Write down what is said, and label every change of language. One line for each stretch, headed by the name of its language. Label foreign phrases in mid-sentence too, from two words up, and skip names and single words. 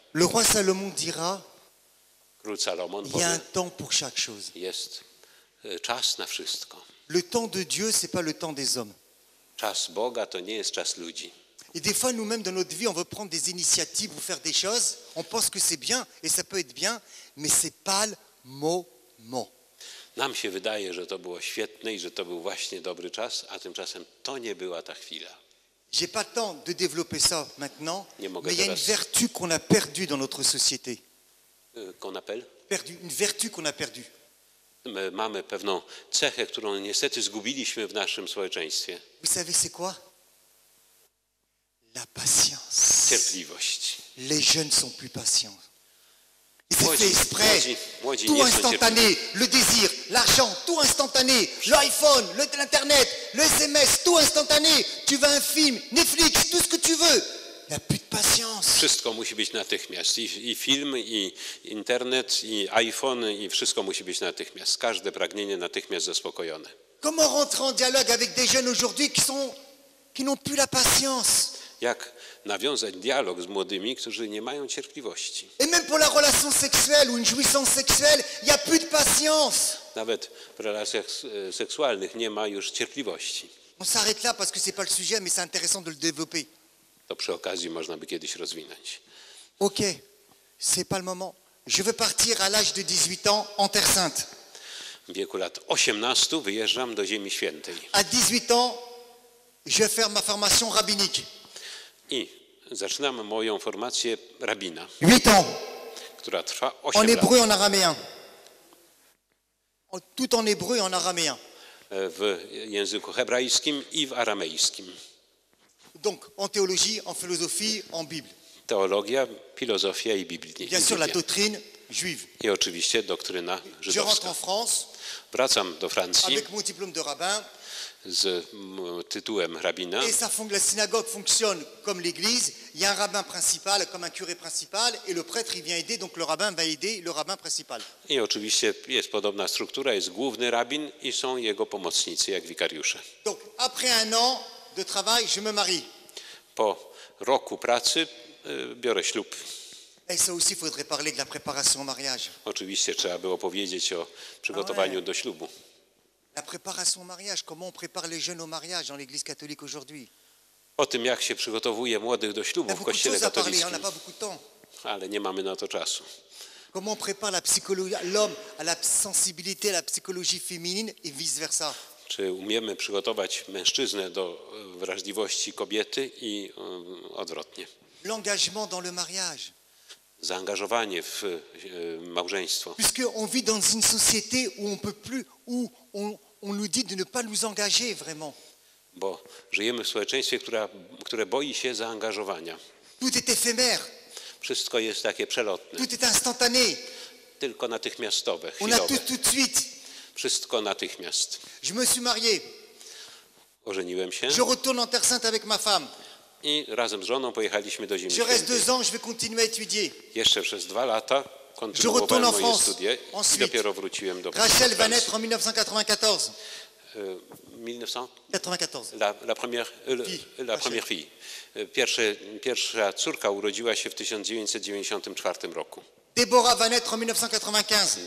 French: Le roi Salomon dira
Polish: Król Salomon
French: il y a un
Polish: powie,
French: temps pour chaque chose.
Polish: jest czas na wszystko.
French: Le temps de Dieu, c'est pas le temps des hommes.
Polish: Czas Boga to nie jest czas ludzi.
French: Et des fois, nous-mêmes, dans notre vie, on veut prendre des initiatives ou faire des choses. On pense que c'est bien et ça peut être bien, mais c'est pas le moment.
Polish: Nam się wydaje, że to było świetne i że to był właśnie dobry czas, a tymczasem to nie była ta chwila.
French: J'ai pas le temps de développer ça maintenant,
Polish: Nie mogę
French: mais il y a une
Polish: teraz-
French: vertu qu'on a perdue dans notre société. Qu'on appelle? Une vertu qu'on a perdue.
Polish: My mamy pewną cechę, którą niestety zgubiliśmy w naszym społeczeństwie.
French: Vous savez c'est quoi? La patience.
Polish: Cierpliwość.
French: Les jeunes sont plus patients. Et c'est
Polish: Młodzi-
French: fait exprès.
Polish: młodzi
French: Tout
Polish: nie są
French: instantané, le désir, l'argent, tout instantané, l'iPhone, l'internet, le SMS, tout instantané. Tu veux un film, Netflix, tout ce que tu veux. Il n'y a plus de patience.
Polish: Wszystko musi być natychmiast. I film, i internet, i iPhone, i wszystko musi być natychmiast. Każde pragnienie natychmiast zaspokojone.
French: Comment rentrer en dialogue avec des jeunes aujourd'hui qui n'ont plus la patience?
Polish: Jak nawiązać dialog z młodymi, którzy nie mają cierpliwości?
French: Et même pour la relation sexuelle ou une jouissance sexuelle, il n'y a plus de patience.
Polish: Nawet w relacjach seksualnych nie ma już cierpliwości.
French: On s'arrête là parce que ce n'est pas le sujet, mais c'est intéressant de le développer.
Polish: To przy okazji można by kiedyś rozwinąć.
French: Ok, c'est pas le moment. Je veux partir à l'âge de 18 ans en Terre Sainte.
Polish: W wieku lat 18 wyjeżdżam do Ziemi Świętej.
French: À 18 ans, je vais faire ma formation rabbinique.
Polish: I zaczynam moją formację rabina,
French: 8 ans,
Polish: która trwa
French: en
Polish: 8 lat.
French: hébreu et en araméen. Tout en hébreu et en araméen.
Polish: W języku hebrajskim i w aramejskim.
French: Donc en théologie, en philosophie, en Bible.
Polish: Teologia, filozofia i Biblia.
French: Bien sûr, la doctrine juive.
Polish: I oczywiście doktryna
French: Je rentre
Polish: żydowska.
French: en France
Polish: Wracam do Francji
French: avec mon diplôme de rabbin.
Polish: z tytułem rabina
French: Et la synagogue fonctionne comme l'église. Il y a un rabbin principal, comme un curé principal, et le prêtre, il vient aider, donc le rabbin va aider le rabbin principal.
Polish: i oczywiście jest podobna struktura, jest główny rabin i są jego pomocnicy jak wikariusze.
French: Donc après un an de travail, je me marie.
Polish: Po roku pracy biorę ślub.
French: Et ça aussi, il faudrait parler de la préparation au mariage.
Polish: Oczywiście trzeba było powiedzieć o przygotowaniu do ślubu.
French: La préparation au mariage, comment on prépare les jeunes au mariage dans l'église catholique aujourd'hui?
Polish: O tym, jak się przygotowuje młodych do
French: Il y
Polish: ślubu
French: a
Polish: w
French: beaucoup de
Polish: kościele
French: choses à parler, on n'a
Polish: katolickim,
French: pas beaucoup de temps.
Polish: ale nie mamy na to czasu.
French: Comment on prépare la psychologie, l'homme à la sensibilité, à la psychologie féminine et vice-versa?
Polish: Czy umiemy przygotować mężczyznę do wrażliwości kobiety i odwrotnie.
French: L'engagement dans le mariage.
Polish: Zaangażowanie w małżeństwo.
French: Puisqu'on vit dans une société où on peut plus, où on nous dit de ne pas nous engager vraiment.
Polish: Bo żyjemy w społeczeństwie, które boi się zaangażowania.
French: Tout est éphémère,
Polish: Wszystko jest takie przelotne,
French: tout est instantané.
Polish: tylko natychmiastowe,
French: On a
Polish: chwilowe.
French: tout de suite.
Polish: Wszystko natychmiast.
French: Je me suis marié.
Polish: Ożeniłem się
French: Je retourne en Terre Sainte avec ma femme.
Polish: i razem z żoną pojechaliśmy do Ziemi
French: Je reste
Polish: Świętej.
French: 2 ans, je vais continuer à étudier.
Polish: Jeszcze przez 2 lata
French: Je
Polish: kontynuowałem
French: retourne en
Polish: moje
French: France.
Polish: studia i
French: Ensuite,
Polish: dopiero wróciłem do
French: Rachel va
Polish: Francji.
French: naître en 1994. 1900? 94. La première fille.
Polish: Pierwsza córka urodziła się w 1994 roku.
French: Deborah va naître en 1995.